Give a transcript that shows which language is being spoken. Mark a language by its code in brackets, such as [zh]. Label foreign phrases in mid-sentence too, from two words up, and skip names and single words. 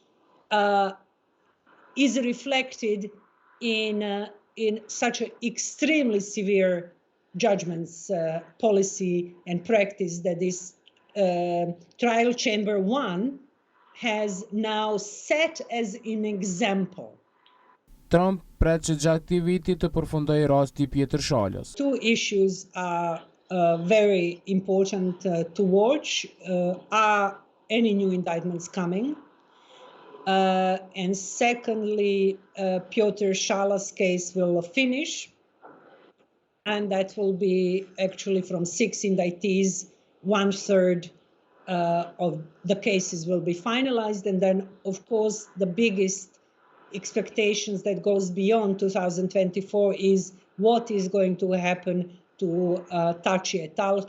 [en] is reflected in such an extremely severe judgments, policy and practice that this trial chamber 1 has now set as an example. [sq] Trump pret që gjatë këtij viti të përfundojë rasti Pjetër Shalës. [en] Two issues are very important to watch. Are any new indictments coming? And secondly, Pjetër Shalës case will finish, and that will be actually from 6 indictees, 1/3 of the cases will be finalized, and then of course the biggest expectations that goes beyond 2024 is what is going to happen to Thaçit et al.